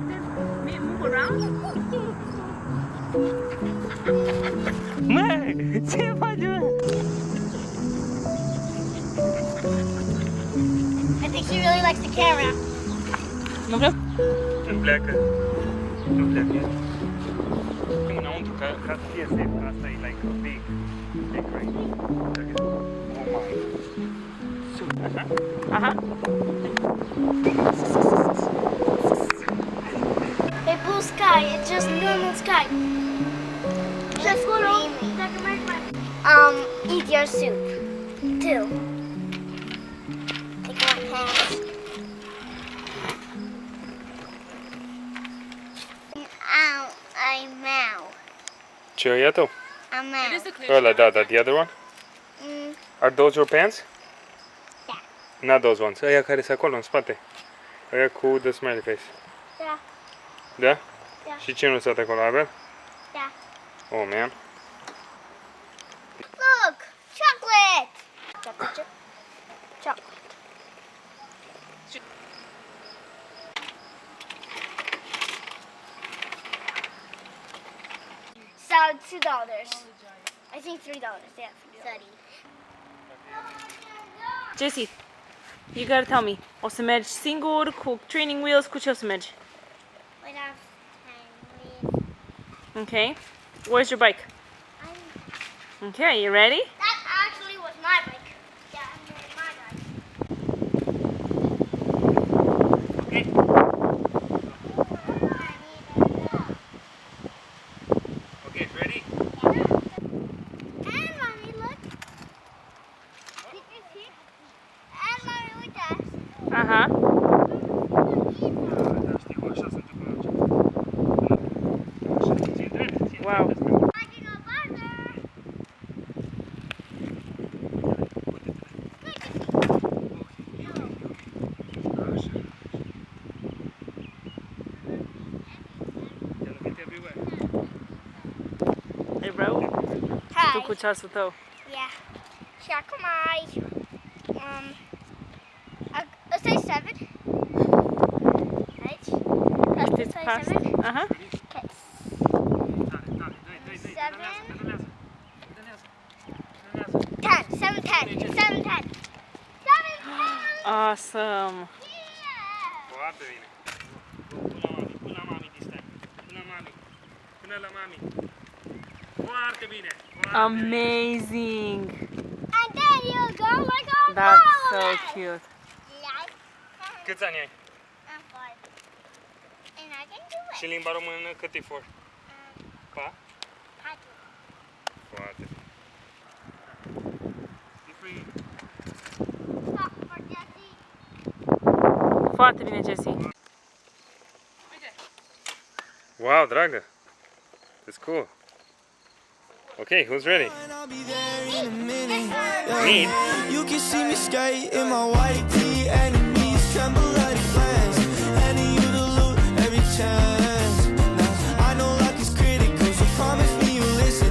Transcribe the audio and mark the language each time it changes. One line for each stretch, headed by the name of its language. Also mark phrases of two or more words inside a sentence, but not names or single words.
English: Putem move around?
Romanian: Mă, ce faci, mă?
English: I think she really likes the camera.
Romanian: Nu vreau. Nu pleacă. Nu pleacă. Înăuntru, ca să fie safe. Asta e
English: like a big right? Oh my. Aha. A blue sky, it's just normal sky. Just eat your soup too. Take one hand. I'm out.
Romanian: Ce e tău?
English: I'm out.
Romanian: Ăla, da,
English: the other one? Mm, Are those your pants?
Romanian: Da.
English: Not those ones.
Romanian: Aia care sunt acolo, în spate. Aia cu
English: the smiley face.
Romanian: Da. Da? Da. Și ce nu stă acolo, Abel? Da.
English: Oh, man. Look, chocolate. Chocolate. Chocolate. So $2. I think $3. Yeah. $30. Jessie, you gotta tell me.
Romanian: O să mergi singur, cu
English: training wheels,
Romanian: cu ce o să mergi?
English: Without time. Okay. Where's your bike? Okay, you ready? That actually was my bike. Yeah, I'm doing my bike. Okay, ready? And mommy, look. Did you see? And mommy, look at that. Aha.
Romanian: Da, știu, așa se întâmplă așa. Ție drept, ție
English: Wow.
Romanian: drept.
English: I can go farther.
Romanian: Așa.
English: Te look it everywhere. Hey, bro.
Romanian: Tu
English: Hi.
Romanian: cu ceasul tău. Yeah. Și acum ai
English: Let's say
Romanian: 7.
English: Right? It's Let's say past. 7. Aha. Okay. 10. 7, 10. 7, 10. 7, 10. Awesome.
Romanian: Foarte bine. Până la mami
English: this time.
Romanian: Până la mami. Până la mami. Foarte bine.
English: Amazing. And then you go like a That's so ball. cute.
Romanian: Câți ani ai?
English: I'm 5. And I can do it.
Romanian: Și limba română cât e for? Pa? Patru. Foarte bine. E free.
English: Stop for Jessie.
Romanian: Foarte bine, Jessie. Wow, dragă.
English: It's cool. Okay, who's ready? I'll be there in a minute. Me? You can see me skate in my white tee. Enemies tremble at a glance. Handing you the loot every chance. Now, I know luck is critical, so promise me you'll listen.